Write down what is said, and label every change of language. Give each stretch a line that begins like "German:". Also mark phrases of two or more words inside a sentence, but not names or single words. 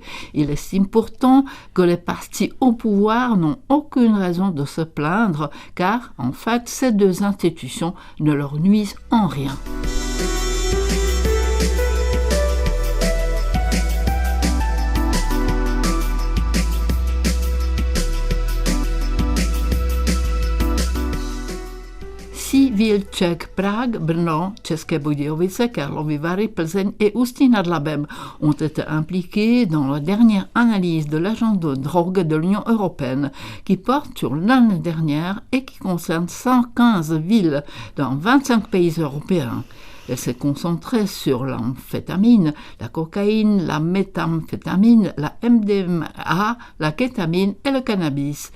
French: Il estime pourtant que les partis au pouvoir n'ont aucune raison de se plaindre, car en fait ces deux institutions ne leur nuisent en rien. Six villes tchèques, Prague, Brno, České Budějovice, Karlovy Vary, Plzeň et Ústí nad Labem ont été impliquées dans la dernière analyse de l'agent de drogue de l'Union européenne qui porte sur l'année dernière et qui concerne 115 villes dans 25 pays européens. Elle s'est concentrée sur l'amphétamine, la cocaïne, la méthamphétamine, la MDMA, la kétamine et le cannabis.